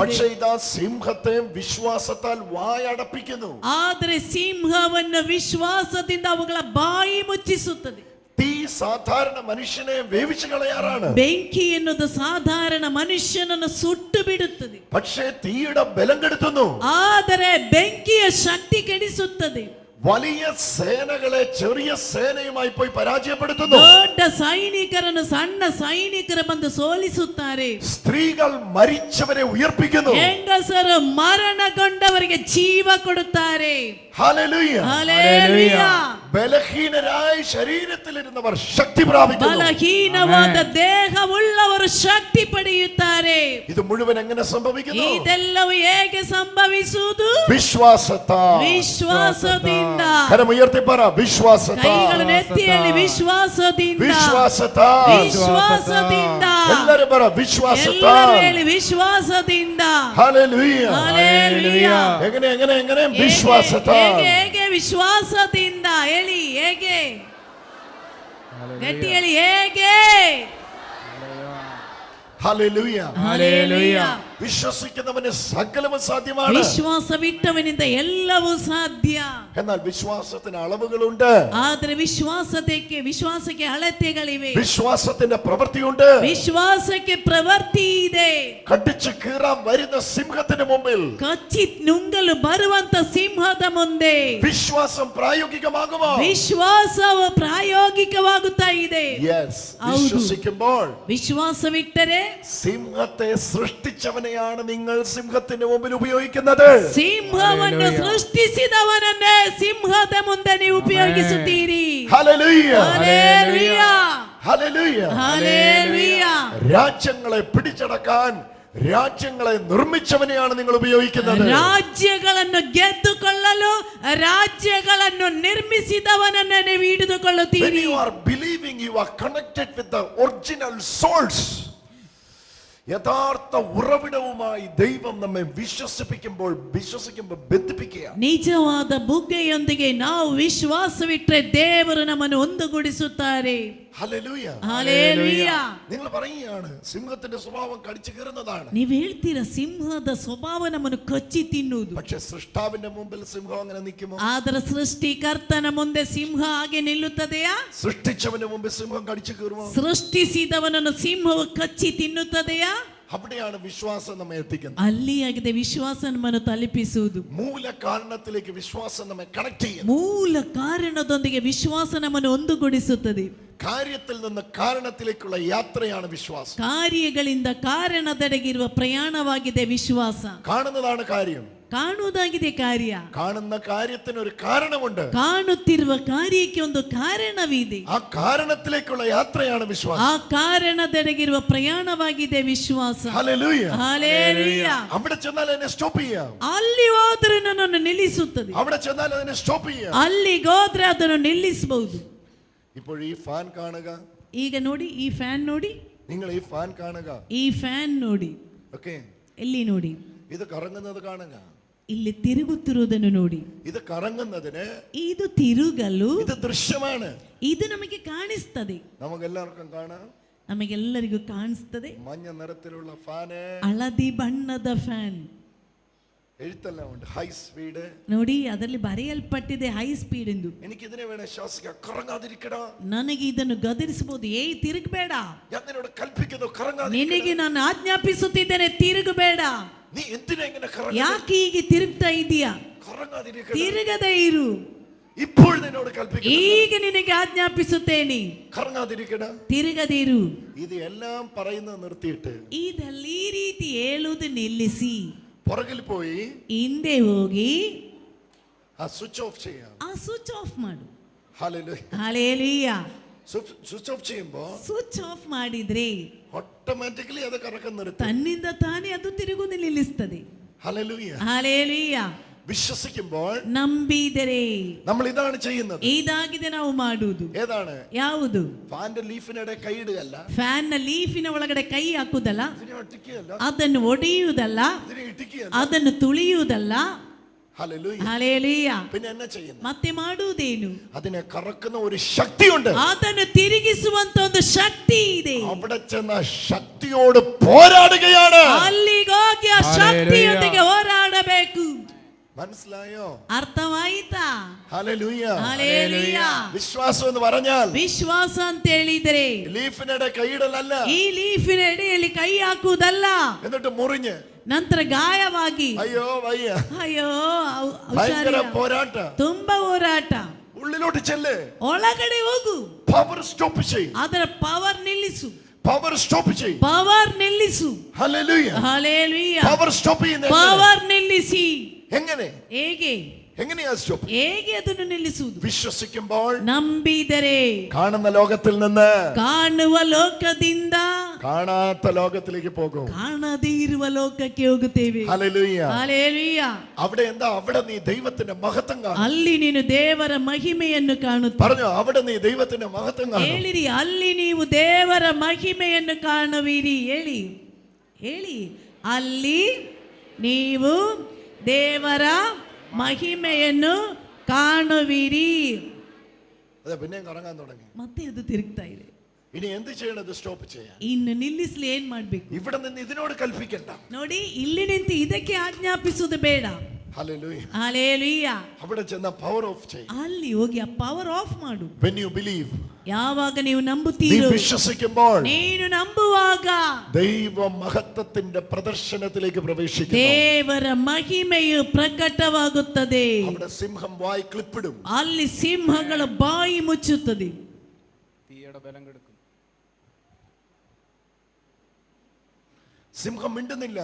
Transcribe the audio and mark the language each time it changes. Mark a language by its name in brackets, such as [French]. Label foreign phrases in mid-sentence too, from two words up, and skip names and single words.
[Malayalam] പക്ഷേ ഇതാ സിംഹത്തെ വിശ്വാസത്താൽ വായടപ്പിക്കുന്നു. [Kannada] ಆದರೆ ಸಿಂಹವನ್ನು ವಿಶ್ವಾಸದಿಂದ ಅವುಗಳ ಬಾಯಿ ಮುಚ್ಚಿಸುತ್ತದೆ. [Malayalam] തീ സാധാരണ മനുഷ്യനെ വേവിച്ചു കളയാറാണ്. [Kannada] ಬೆಂಕಿ ಎನ್ನುವುದು ಸಾಧಾರಣ ಮನುಷ್ಯನನ್ನು ಸುಟ್ಟು ಬಿಡುತ್ತದೆ, [Malayalam] പക്ഷേ തീയുടെ ബലം കെടുത്തുന്നു. [Kannada] ಆದರೆ ಬೆಂಕಿಯ ಶಕ್ತಿ ಕೆಡಿಸುತ್ತದೆ. [Malayalam] വലിയ സേനകളെ ചെറിയ സേനയുമായി പോയി പരാജയപ്പെടുത്തുന്നു. [Kannada] ದೊಡ್ಡ ಸೈನಿಕರನ್ನು ಸಣ್ಣ ಸೈನಿಕರು ಬಂದು ಸೋಲಿಸುತ್ತಾರೆ. [Malayalam] സ്ത്രീകൾ മരിച്ചവരെ ഉയർപ്പിക്കുന്നു. [Kannada] ಹೆಂಗಸರು ಮರಣಗೊಂಡವರಿಗೆ ಜೀವ ಕೊಡುತ್ತಾರೆ. [Malayalam] ഹല്ലേലൂയ. [Kannada] ಹಲ್ಲೆಲೂಯ. [Malayalam] ബലഹീനരായ ശരീരത്തിലിരുന്നവർ ശക്തി പ്രാപിക്കുന്നു. [Kannada] ಬಲಹೀನವಾದ ದೇಹವುಳ್ಳವರು ಶಕ್ತಿ ಪಡೆಯುತ್ತಾರೆ. [Malayalam] ഇത് മുഴുവൻ എങ്ങനെ സംഭവിക്കുന്നു? [Kannada] ಇದೆಲ್ಲವೂ ಹೇಗೆ ಸಂಭವಿಸುವುದು? [Malayalam] വിശ്വാസത്താൽ. [Kannada] ವಿಶ್ವಾಸದಿಂದ. [Malayalam] കരമുയർത്തി പറ, വിശ്വാസത്താൽ. [Kannada] ಕೈಗಳನ್ನು ಎತ್ತಿಯಲ್ಲಿ ವಿಶ್ವಾಸದಿಂದ. [Malayalam] വിശ്വാസത്താൽ. [Kannada] ವಿಶ್ವಾಸದಿಂದ. [Malayalam] എല്ലാവരും പറ, വിശ്വാസത്താൽ. [Kannada] ಎಲ್ಲರೂ ಹೇಳಿ ವಿಶ್ವಾಸದಿಂದ. [Malayalam] ഹല്ലേലൂയ. [Kannada] ಹಲ್ಲೆಲೂಯ. [Malayalam] എങ്ങനെ വിശ്വാസത്താൽ. [Kannada] ಹೇಗೆ ವಿಶ್ವಾಸದಿಂದ ಹೇಳಿ, ಹೇಗೆ ಗಟ್ಟಿ ಹೇಳಿ, ಹೇಗೆ. [Malayalam] ഹല്ലേലൂയ. [Kannada] ಹಲ್ಲೆಲೂಯ. [Malayalam] വിശ്വസിക്കുന്നവന് സകലവും സാധ്യമാണ്. [Kannada] ವಿಶ್ವಾಸವಿಟ್ಟವನಿಂದ ಎಲ್ಲವೂ ಸಾಧ್ಯ. [Malayalam] എന്നാൽ വിശ്വാസത്തിന് അളവുകളുണ്ട്. [Kannada] ಆದರೆ ವಿಶ್ವಾಸಕ್ಕೆ ಅಳತೆಗಳಿವೆ. [Malayalam] വിശ്വാസത്തിന്റെ പ്രവൃത്തിയുണ്ട്. [Kannada] ವಿಶ್ವಾಸಕ್ಕೆ ಪ್ರವೃತ್ತಿ ಇದೆ. [Malayalam] കടിച്ചു കീറാൻ വരുന്ന സിംഹത്തിന് മുമ്പിൽ [Kannada] ಕಚ್ಚಿ ನುಂಗಲು ಬರುವಂತ ಸಿಂಹದ ಮುಂದೆ [Malayalam] വിശ്വാസം പ്രായോഗികമാകുമോ? [Kannada] ವಿಶ್ವಾಸವು ಪ್ರಾಯೋಗಿಕವಾಗುತ್ತಾ ಇದೆ. [Malayalam] യെസ്. [Kannada] ಹೌದು. [Malayalam] വിശ്വസിക്കുമ്പോൾ [Kannada] ವಿಶ್ವಾಸವಿಟ್ಟರೆ [Malayalam] സിംഹത്തെ സൃഷ്ടിച്ചവനെയാണ് നിങ്ങൾ സിംഹത്തിന് മുമ്പിൽ ഉപയോഗിക്കുന്നത്. [Kannada] ಸಿಂಹವನ್ನು ಸೃಷ್ಟಿಸಿದವನನ್ನೇ ಸಿಂಹದ ಮುಂದೆ ನೀವು ಉಪಯೋಗಿಸುತ್ತೀರಿ. [Malayalam] ഹല്ലേലൂയ. ഹല്ലേലൂയ. ഹല്ലേലൂയ. ഹല്ലേലൂയ. രാജ്യങ്ങളെ പിടിച്ചടക്കാൻ രാജ്യങ്ങളെ നിർമ്മിച്ചവനെയാണ് നിങ്ങൾ ഉപയോഗിക്കുന്നത്. [Kannada] ರಾಜ್ಯಗಳನ್ನು ಗೆದ್ದುಕೊಳ್ಳಲು ರಾಜ್ಯಗಳನ್ನು ನಿರ್ಮಿಸಿದವನನ್ನು ನೀವು [English] When [Kannada] ಹಿಡಿದುಕೊಳ್ಳುತ್ತೀರಿ. [English] you are believing, you are connected with the original source. [Malayalam] യഥാർത്ഥ ഉറവിടവുമായി ദൈവം നമ്മെ വിശ്വസിക്കുമ്പോൾ ബന്ധിപ്പിക്കുക. [Kannada] ನಿಜವಾದ ಬುಗ್ಗೆಯೊಂದಿಗೆ ನಾವು ವಿಶ್ವಾಸವಿಟ್ಟರೆ ದೇವರು ನಮ್ಮನ್ನು ಒಂದುಗೂಡಿಸುತ್ತಾರೆ. [Malayalam] ഹല്ലേലൂയ. [Kannada] ಹಲ್ಲೆಲೂಯ. [Malayalam] നിങ്ങൾ പറയുകയാണ് സിംഹത്തിന്റെ സ്വഭാവം കടിച്ചു കീറുന്നതാണ്. [Kannada] ನೀವು ಹೇಳ್ತೀರಾ ಸಿಂಹದ ಸ್ವಭಾವ ನಮ್ಮನ್ನು ಕಚ್ಚಿ ತಿನ್ನುವುದು. [Malayalam] പക്ഷെ സൃഷ്ടാവിന്റെ മുമ്പിൽ സിംഹം അങ്ങനെ നിൽക്കുമോ? [Kannada] ಆದರೆ ಸೃಷ್ಟಿಕರ್ತನ ಮುಂದೆ ಸಿಂಹ ಹಾಗೆ ನಿಲ್ಲುತ್ತದೆಯಾ? [Malayalam] സൃഷ്ടിച്ചവന്റെ മുമ്പിൽ സിംഹം കടിച്ചു കീറുമോ? [Kannada] ಸೃಷ್ಟಿಸಿದವನನ್ನು ಸಿಂಹವು ಕಚ್ಚಿ ತಿನ್ನುತ್ತದೆಯಾ? [Malayalam] അവിടെയാണ് വിശ്വാസം നമ്മെ എത്തിക്കുന്നത്. [Kannada] ಅಲ್ಲಿಯಾಗಿದೆ ವಿಶ್ವಾಸ ನಮ್ಮನ್ನು ತಲುಪಿಸುವುದು. [Malayalam] മൂല കാരണത്തിലേക്ക് വിശ്വാസം നമ്മെ കണക്ട് ചെയ്യുന്നു. [Kannada] ಮೂಲ ಕಾರಣದೊಂದಿಗೆ ವಿಶ್ವಾಸ ನಮ್ಮನ್ನು ಒಂದುಗೂಡಿಸುತ್ತದೆ. [Malayalam] കാര്യത്തിൽ നിന്ന് കാരണത്തിലേക്കുള്ള യാത്രയാണ് വിശ്വാസം. [Kannada] ಕಾರ್ಯಗಳಿಂದ ಕಾರಣದೆಡೆಗಿರುವ ಪ್ರಯಾಣವಾಗಿದೆ ವಿಶ್ವಾಸ. [Malayalam] കാണുന്നതാണ് കാര്യം. [Kannada] ಕಾಣುವುದಾಗಿದೆ ಕಾರ್ಯ. [Malayalam] കാണുന്ന കാര്യത്തിന് ഒരു കാരണമുണ്ട്. [Kannada] ಕಾಣುತ್ತಿರುವ ಕಾರ್ಯಕ್ಕೆ ಒಂದು ಕಾರಣವಿದೆ. [Malayalam] ആ കാരണത്തിലേക്കുള്ള യാത്രയാണ് വിശ്വാസം. [Kannada] ಆ ಕಾರಣದೆಡೆಗಿರುವ ಪ್ರಯಾಣವಾಗಿದೆ ವಿಶ್ವಾಸ. [Malayalam] ഹല്ലേലൂയ. [Kannada] ಹಲ್ಲೆಲೂಯ. [Malayalam] അവിടെ ചെന്നാൽ അതിനെ സ്റ്റോപ്പ് ചെയ്യാം. [Kannada] ಅಲ್ಲಿ ಹೋದ್ರೆ ನನ್ನನ್ನು ನಿಲ್ಲಿಸುತ್ತದೆ. [Malayalam] അവിടെ ചെന്നാൽ അതിനെ സ്റ്റോപ്പ് ചെയ്യാം. [Kannada] ಅಲ್ಲಿಗೆ ಹೋದ್ರೆ ಅದನ್ನು ನಿಲ್ಲಿಸಬಹುದು. [Malayalam] ഇപ്പോൾ ഈ ഫാൻ കാണുക. [Kannada] ಈಗ ನೋಡಿ ಈ ಫ್ಯಾನ್ ನೋಡಿ. [Malayalam] നിങ്ങൾ ഈ ഫാൻ കാണുക. [Kannada] ಈ ಫ್ಯಾನ್ ನೋಡಿ. [Malayalam] ഓക്കേ. [Kannada] ಎಲ್ಲಿ ನೋಡಿ. [Malayalam] ഇത് കറങ്ങുന്നത് കാണുക. [Kannada] ಇಲ್ಲಿ ತಿರುಗುತ್ತಿರುವುದನ್ನು ನೋಡಿ. [Malayalam] ഇത് കറങ്ങുന്നതിന് [Kannada] ಇದು ತಿರುಗಲು [Malayalam] ഇത് ദൃശ്യമാണ്. [Kannada] ಇದು ನಮಗೆ ಕಾಣಿಸ್ತದೆ. [Malayalam] നമുക്കെല്ലാവർക്കും കാണാം. [Kannada] ನಮಗೆಲ್ಲರಿಗೂ ಕಾಣಿಸ್ತದೆ. [Malayalam] മഞ്ഞ നിറത്തിലുള്ള ഫാന്. [Kannada] ಹಳದಿ ಬಣ್ಣದ ಫ್ಯಾನ್. [Malayalam] എഴുത്തെല്ലാം ഉണ്ട്. [English] high speed. [Kannada] ನೋಡಿ ಅದರಲ್ಲಿ ಬರೆಯಲ್ಪಟ್ಟಿದೆ [English] high speed [Kannada] ಎಂದು. [Malayalam] എനിക്ക് ഇതിനെ വേണേ ശ്വാസിക്കാം. കറങ്ങാതിരിക്കടാ. [Kannada] ನನಗೆ ಇದನ್ನು ಗದರಿಸಬಹುದು. ತಿರುಗಬೇಡ. [Malayalam] ഞാൻ നിന്നോട് കൽപ്പിക്കുന്നു കറങ്ങാതിരിക്കടാ. [Kannada] ನಿನಗೆ ನಾನು ಆಜ್ಞಾಪಿಸುತ್ತಿದ್ದೇನೆ ತಿರುಗಬೇಡ. [Malayalam] നീ എന്തിനാ ഇങ്ങനെ കറങ്ങുന്നത്? [Kannada] ಯಾಕೆ ಹೀಗೆ ತಿರುಗ್ತಾ ಇದೀಯಾ? [Malayalam] കറങ്ങാതിരിക്കടാ. [Kannada] ತಿರುಗದೇ ಇರು. [Malayalam] ഇപ്പോൾ നിന്നോട് കൽപ്പിക്കുന്നു. [Kannada] ಈಗ ನಿನಗೆ ಆಜ್ಞಾಪಿಸುತ್ತೇನೆ [Malayalam] കറങ്ങാതിരിക്കടാ. [Kannada] ತಿರುಗದಿರು. [Malayalam] ഇത് എല്ലാം പറയുന്നത് നിർത്തിയിട്ട് [Kannada] ಇದೆಲ್ಲ ಈ ರೀತಿ ಹೇಳುವುದು ನಿಲ್ಲಿಸಿ [Malayalam] പുറകിൽ പോയി [Kannada] ಹಿಂದೆ ಹೋಗಿ [Malayalam] ആ [English] switch off [Malayalam] ചെയ്യാം. [Kannada] ಆ [English] switch off [Kannada] ಮಾಡು. [Malayalam] ഹല്ലേലൂയ. [Kannada] ಹಲ್ಲೆಲೂಯ. [English] switch off [Malayalam] ചെയ്യുമ്പോൾ [English] switch off [Kannada] ಮಾಡಿದ್ರೆ [Malayalam] ഓട്ടോമാറ്റിക്കലി അത് കറക്കം നിർത്തും. [Kannada] ತನ್ನಿಂದ ತಾನೇ ಅದು ತಿರುಗುವುದು ನಿಲ್ಲಿಸ್ತದೆ. [Malayalam] ഹല്ലേലൂയ. [Kannada] ಹಲ್ಲೆಲೂಯ. [Malayalam] വിശ്വസിക്കുമ്പോൾ [Kannada] ನಂಬಿದರೆ [Malayalam] നമ്മൾ ഇതാണ് ചെയ്യുന്നത്. [Kannada] ಇದಾಗಿದೆ ನಾವು ಮಾಡುವುದು. [Malayalam] ഏതാണ്? [Kannada] ಯಾವುದು? [Malayalam] ഫാന്റെ ലീഫിനിടെ കൈയിടുകയല്ല. [Kannada] ಫ್ಯಾನ್ ನ ಲೀಫಿನ ಒಳಗಡೆ ಕೈ ಹಾಕುದಲ್ಲ, [Malayalam] ഇതിനെ ഒട്ടിക്കുകയല്ല. [Kannada] ಅದನ್ನು ಒಡೆಯುವುದಲ್ಲ, [Malayalam] ഇതിനെ ഇടിക്കുകയല്ല. [Kannada] ಅದನ್ನು ತುಳಿಯುವುದಲ್ಲ. [Malayalam] ഹല്ലേലൂയ. ഹല്ലേലൂയ. പിന്നെ എന്നാ ചെയ്യുന്നു? [Kannada] ಮತ್ತೆ ಮಾಡುವುದೇನು? [Malayalam] അതിനെ കറക്കുന്ന ഒരു ശക്തിയുണ്ട്. [Kannada] ಅದನ್ನು ತಿರುಗಿಸುವಂತ ಒಂದು ಶಕ್ತಿ ಇದೆ. [Malayalam] അവിടെ ചെന്ന ശക്തിയോട് പോരാടുകയാണ്. [Kannada] ಅಲ್ಲಿಗೆ ಹೋಗಿ ಆ ಶಕ್ತಿಯೊಂದಿಗೆ ಹೋರಾಡಬೇಕು. [Malayalam] മനസ്സിലായോ? [Kannada] ಅರ್ಥವಾಯಿತಾ? [Malayalam] ഹല്ലേലൂയ. [Kannada] ಹಲ್ಲೆಲೂಯಾ. [Malayalam] വിശ്വാസം എന്ന് പറഞ്ഞാൽ [Kannada] ವಿಶ್ವಾಸ ಅಂತ ಹೇಳಿದರೆ [Malayalam] ലീഫിനിടെ കൈയിടലല്ല, [Kannada] ಈ ಲೀಫಿನ ಎಡೆಯಲ್ಲಿ ಕೈ ಹಾಕುವುದಲ್ಲ, [Malayalam] എന്നിട്ട് മുറിഞ്ഞ് [Kannada] ನಂತರ ಗಾಯವಾಗಿ [Malayalam] അയ്യോ വയ്യ, [Kannada] ಅಯ್ಯೋ [Malayalam] ഭയങ്കര [Kannada] ಹುಷಾರಿಲ್ಲ. [Malayalam] പോരാട്ട. [Kannada] ತುಂಬಾ ಹೋರಾಟ. [Malayalam] ഉള്ളിലോട്ട് ചെല്ല്, [Kannada] ಒಳಗಡೆ ಹೋಗು, [English] power stop [Malayalam] ചെയ്യും, [Kannada] ಅದರ ಪವರ್ ನಿಲ್ಲಿಸು, [English] power stop [Malayalam] ചെയ്യും. [Kannada] ಪವರ್ ನಿಲ್ಲಿಸು. [Malayalam] ഹല്ലേലൂയ. [Kannada] ಹಲ್ಲೆಲೂಯಾ. [English] power stop [Malayalam] ചെയ്യുന്നത് [Kannada] ಪವರ್ ನಿಲ್ಲಿಸಿ. [Malayalam] എങ്ങനെ? [Kannada] ಹೇಗೆ [Malayalam] എങ്ങനെയാ സ്റ്റോപ്പ്? [Kannada] ಹೇಗೆ ಅದನ್ನು ನಿಲ್ಲಿಸುವುದು? [Malayalam] വിശ്വസിക്കുമ്പോൾ [Kannada] ನಂಬಿದರೆ [Malayalam] കാണുന്ന ലോകത്തിൽ നിന്ന് [Kannada] ಕಾಣುವ ಲೋಕದಿಂದ [Malayalam] കാണാത്ത ലോകത്തിലേക്ക് പോകും. [Kannada] ಕಾಣದೇ ಇರುವ ಲೋಕಕ್ಕೆ ಹೋಗುತ್ತೇವೆ. [Malayalam] ഹല്ലേലൂയ. [Kannada] ಹಲ್ಲೆಲೂಯಾ. [Malayalam] അവിടെ എന്താ? അവിടെ നീ ദൈവത്തിന്റെ മഹത്വം കാണും. [Kannada] ಅಲ್ಲಿ ನೀನು ದೇವರ ಮಹಿಮೆಯನ್ನು ಕಾಣುತ್ತೀ. [Malayalam] പറഞ്ഞോ, അവിടെ നീ ദൈവത്തിന്റെ മഹത്വം കാണും. [Kannada] ಹೇಳಿರಿ, ಅಲ್ಲಿ ನೀವು ದೇವರ ಮಹಿಮೆಯನ್ನು ಕಾಣುವಿರಿ. ಹೇಳಿ ಹೇಳಿ, ಅಲ್ಲಿ ನೀವು ದೇವರ ಮಹಿಮೆಯನ್ನು ಕಾಣುವಿರಿ. [Malayalam] അതെ, പിന്നെയും കറങ്ങാൻ തുടങ്ങി. [Kannada] ಮತ್ತೆ ಅದು ತಿರುಗ್ತಾ ಇದೆ. [Malayalam] ഇനി എന്ത് ചെയ്യണത്? സ്റ്റോപ്പ് ചെയ്യാൻ. [Kannada] ಇನ್ನು ನಿಲ್ಲಿಸಲಿ ಏನ್ ಮಾಡ್ಬೇಕು? [Malayalam] ഇവിടെ നിന്ന് ഇതിനോട് കൽപ്പിക്കണ്ട. [Kannada] ನೋಡಿ, ಇಲ್ಲಿ ನಿಂತು ಇದಕ್ಕೆ ಆಜ್ಞಾಪಿಸುವುದು ಬೇಡ. [Malayalam] ഹല്ലേലൂയ. [Kannada] ಹಲ್ಲೆಲೂಯಾ. [Malayalam] അവിടെ ചെന്ന [English] power off [Malayalam] ചെയ്യും. [Kannada] ಅಲ್ಲಿ ಹೋಗಿ ಆ [English] power off [Kannada] ಮಾಡು. [English] when you believe, [Kannada] ಯಾವಾಗ ನೀವು [Malayalam] നീ [Kannada] ನಂಬುತ್ತೀರೋ, [Malayalam] വിശ്വസിക്കുമ്പോൾ [Kannada] ನೀನು ನಂಬುವಾಗ [Malayalam] ദൈവ മഹത്വത്തിന്റെ പ്രദർശനത്തിലേക്ക് പ്രവേശിക്കുന്നു. [Kannada] ದೇವರ ಮಹಿಮೆಯು ಪ್ರಕಟವಾಗುತ್ತದೆ. [Malayalam] അവിടെ സിംഹം വായി ക്ലിപ്പിടും. [Kannada] ಅಲ್ಲಿ ಸಿಂಹಗಳ ಬಾಯಿ ಮುಚ್ಚುತ್ತದೆ. [Malayalam] സിംഹം മിണ്ടുന്നില്ല.